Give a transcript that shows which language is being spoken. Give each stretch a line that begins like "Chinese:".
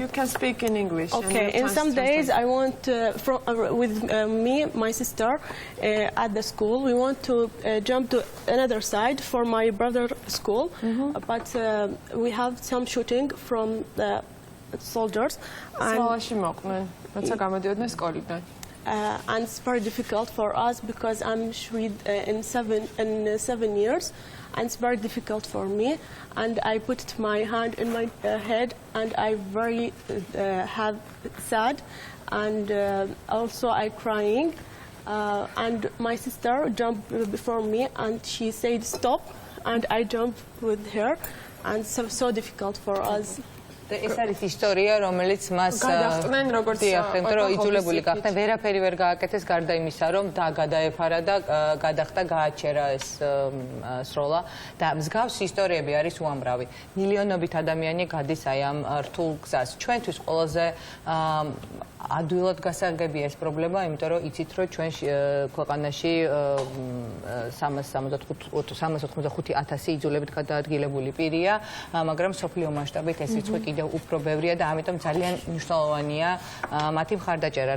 English: You can speak in English. Okay, in some days I want with me, my sister at the school, we want to jump to another side for my brother's school, but we have some shooting from the soldiers.
Georgian: სკოლაში მოყვნენ, როცა გამოდიოდნენ სკოლიდან.
English: And it's very difficult for us because I'm in 7 years, and it's very difficult for me. And I put my hand in my head, and I very have sad, and also I crying. And my sister jumped before me, and she said stop, and I jumped with her, and so difficult for us.
Georgian: ეს არის ისტორია, რომელიც მას გადახტნენ როგორც იძულებული გახდნენ, ვერაფერი ვერ გააკეთეს გარდა იმისა, რომ გადაეფარა და გადახტა გააჩერა ეს სროლა და მსგავსი ისტორიები არის უამრავი. მილიონობით ადამიანი გადის აი ამ რთულ გზას. ჩვენთვის ყველაზე ადვილად გასაგებია ეს პრობლემა, იმიტომ რომ იცით, რომ ჩვენ ქვეყანაში 385,000 იძულებით გადაადგილებული პირია, მაგრამ სოფლიო მასშტაბით ეს რიცხვი კიდევ უფრო ბევრია და ამიტომ ძალიან მნიშვნელოვანია მათი მხარდაჭერა.